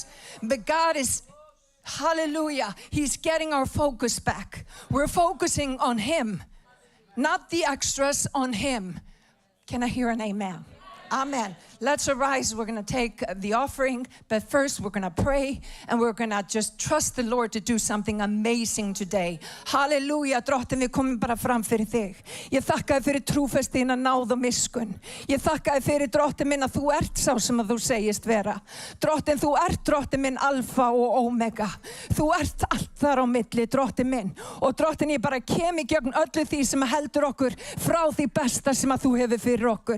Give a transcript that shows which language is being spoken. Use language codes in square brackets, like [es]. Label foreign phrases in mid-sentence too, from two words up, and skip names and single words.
[en] But God is, hallelujah, he's getting our focus back. We're focusing on him. Not the extras, on him. Can I hear an amen? Amen. Let's arise. We're going to take the offering, but first we're going to pray and we're going to just trust the Lord to do something amazing today. [is] Halleluja, Drottinn, við komum bara fram fyrir þig. Ég þakka þér fyrir trúfestina, náð og miskunn. Ég þakka þér fyrir, Drottinn minn, að þú ert sá sem að þú segist vera. Drottinn, þú ert, Drottinn minn, alfa og omega. Þú ert allt þar á milli, Drottinn minn. Og Drottinn, ég bara kem í gegn öllu því sem heldur okkur frá því besta sem að þú hefur fyrir okkur.